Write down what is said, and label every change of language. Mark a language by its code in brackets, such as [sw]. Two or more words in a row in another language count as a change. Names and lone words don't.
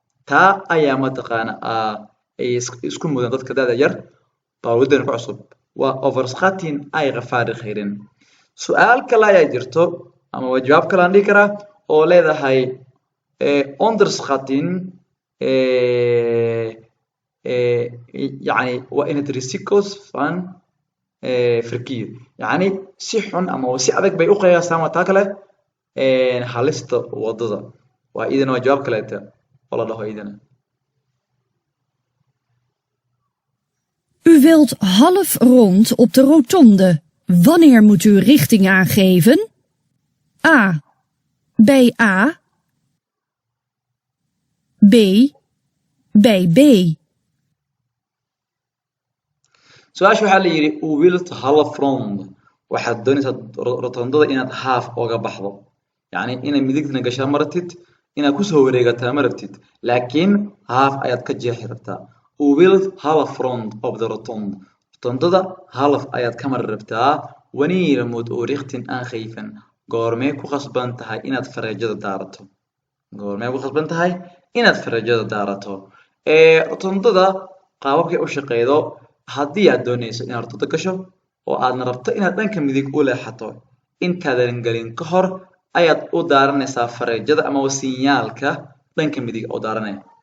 [so] Taa ayaa mataqaanaa, aa, ay is-, isku mudan dadka da'da yar, baabuur wadada ku cusub. Waa overschatting ay gevaardigheden. Su'aal kale ayaa jirto, ama waa jawaab kale aan dhihi karaa, oo leedahay, ee, onderschatting, ee, ee, yacni waa [nl] in het risico's van, [so] ee, verkeer. Yacni si xun ama si adag bay u qiyaasaan waa taa kale, ee, halista wadada. Waa idin waa jawaab kaleeta oo la dhaho idin. [nl] U wilt half rond op de rotonde. Wanneer moet u richting aangeven? A. Bij A. B. Bij B. [so] Su'aasha waxaa la yiri, [nl] u wilt half rond. [so] Waxaad doonaysaa ro-, rotondada inaad half ooga baxdo. Yacni inaad midigtana gashaa ma rabtid, inaad ku soo wareegataa ma rabtid. Laakiin half ayaad ka jeexi rabtaa. [nl] U wilt half rond op de rotonde. [so] Rotondada half ayaad ka mari rabtaa. [nl] Wanneer moet u richting aangeven? [so] Goormee ku khasban tahay inaad fareejada daarato? Goormee ku khasban tahay inaad fareejada daarato? Ee, rotondada qaababkay u shaqeydo, haddii aad doonayso inaad rotonda gasho oo aadna rabto inaad dhanka midig u leexato, intaadan gelin ka hor ayaad u daaranaysaa fareejada ama sinyaalka dhanka midig oo daaranaya.